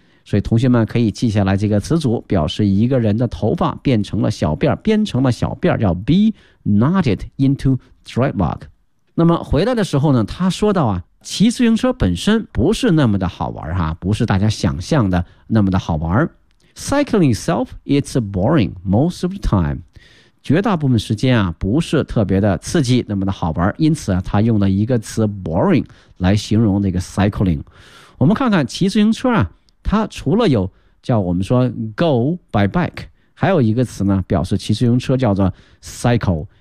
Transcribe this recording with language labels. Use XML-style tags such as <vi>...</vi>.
<zh>所以同学们可以记下来这个词组，表示一个人的头发变成了小辫，编成了小辫，叫</zh> <en>be knotted into dreadlock。</en> <zh>那么回来的时候呢他说到啊，骑自行车本身不是那么的好玩哈，不是大家想象的那么的好玩。</zh> <en>cycling itself, it's boring most of the time.</en> <zh>绝大部分时间啊，不是特别的刺激，那么的好玩。因此啊，他用了一个词 boring 来形容那个 cycling。我们看看骑自行车啊，它除了有叫我们说 go by bike， 还有一个词呢，表示骑自行车叫做 cycle。</zh>